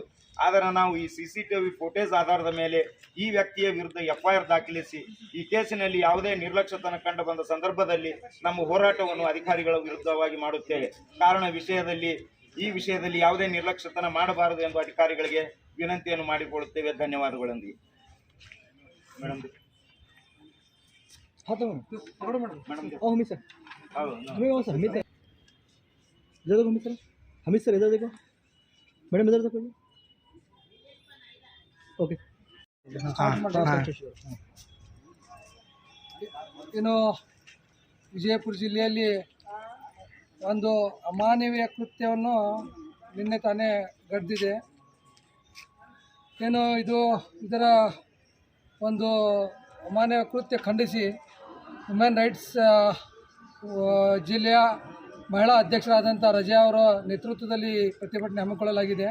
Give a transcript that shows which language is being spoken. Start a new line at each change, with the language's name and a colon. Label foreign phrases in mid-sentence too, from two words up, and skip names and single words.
Kannada: ಆದರೆ ನಾವು ಈ
English: CCTV footage
Kannada: ಆಧಾರದ ಮೇಲೆ ಈ ವ್ಯಕ್ತಿಯ ವಿರುದ್ಧ FIR ದಾಖಲಿಸಿ ಈ ಕೇಸಿನಲ್ಲಿ ಯಾವುದೇ ನಿರ್ಲಕ್ಷ್ಯತನ ಕಂಡು ಬಂದ ಸಂದರ್ಭದಲ್ಲಿ ನಮ್ಮ ಹೋರಾಟವನ್ನು ಅಧಿಕಾರಿಗಳ ವಿರುದ್ಧವಾಗಿ ಮಾಡುತ್ತೇವೆ. ಕಾರಣ ಈ ವಿಷಯದಲ್ಲಿ ಯಾವುದೇ ನಿರ್ಲಕ್ಷ್ಯತನ ಮಾಡಬಾರದು ಎಂದು ಅಧಿಕಾರಿಗಳಿಗೆ ವಿನಂತಿಯನ್ನು ಮಾಡಿಕೊಳ್ಳುತ್ತೇವೆ. ಧನ್ಯವಾದಗಳೊಂದಿಗೆ ಮೇಡಮ್.
Hindi: हमीद सर इधर देखो, मैडम इधर देखो. ओके.
Kannada: ಏನು ವಿಜಯಪುರ ಜಿಲ್ಲೆಯಲ್ಲಿ ಒಂದು ಅಮಾನವೀಯ ಕೃತ್ಯವನ್ನು ನಿನ್ನೆ ತಾನೇ ನಡೆದಿದೆ. ಏನು ಇದರ ಒಂದು ಅಮಾನವೀಯ ಕೃತ್ಯ ಖಂಡಿಸಿ
English: human rights
Kannada: ಜಿಲ್ಲೆಯ ಮಹಿಳಾ ಅಧ್ಯಕ್ಷರಾದಂಥ ರಜಾ ಅವರ ನೇತೃತ್ವದಲ್ಲಿ ಪ್ರತಿಭಟನೆ ಹಮ್ಮಿಕೊಳ್ಳಲಾಗಿದೆ.